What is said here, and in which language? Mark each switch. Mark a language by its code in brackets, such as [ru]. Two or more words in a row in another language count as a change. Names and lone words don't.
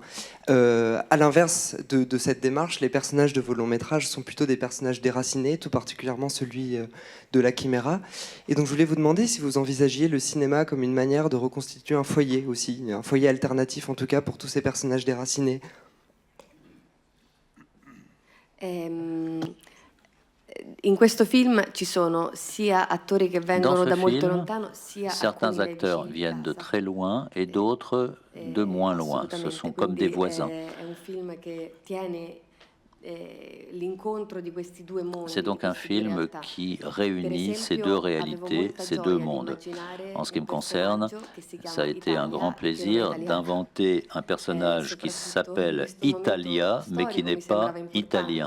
[fr] À l'inverse de cette démarche, les personnages de vos longs métrages sont plutôt des personnages déracinés, tout particulièrement celui de La Chimera. Et donc je voulais vous demander si vous envisagiez le cinéma comme une manière de reconstituer un foyer aussi, un foyer alternatif en tout cas pour tous ces personnages déracinés. [it] In questo film ci sono sia attori che vengono da molto lontano, sia [fr] certains acteurs viennent de très loin et d'autres de moins loin. Ce sont comme des voisins. C'est donc un film qui réunit ces deux réalités, ces deux mondes. En ce qui me concerne, ça a été un grand plaisir d'inventer un personnage qui s'appelle Italia, mais qui n'est pas italien.